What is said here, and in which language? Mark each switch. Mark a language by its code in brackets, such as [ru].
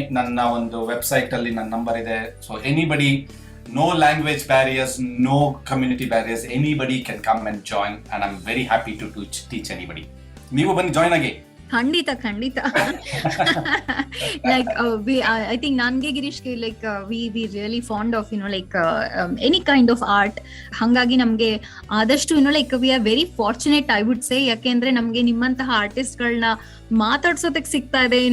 [kn] ನನ್ನ ಒಂದು ವೆಬ್ಸೈಟ್ ಅಲ್ಲಿ ನನ್ನ ನಂಬರ್ ಇದೆ. [en] So anybody, no language barriers, no community barriers, anybody can come and join and I'm very happy to teach anybody. [kn] ನೀವು ಬನ್ನಿ, join ಆಗಿ. [en] ಖಂಡಿತ like I think ನನ್ಗೆ ಗಿರೀಶ್ಗೆ like we really fond of like any kind of art. [kn] ಹಾಗಾಗಿ ನಮ್ಗೆ ಆದಷ್ಟು [en] Like we are very fortunate I would say. [kn] ಯಾಕೆಂದ್ರೆ ನಮ್ಗೆ ನಿಮ್ಮಂತಹ ಆರ್ಟಿಸ್ಟ್ ಗಳನ್ನ ಮಾತಾಡ್ಸೋದಕ್ಕೆ ಸಿಗ್ತಾ ಇದೆ.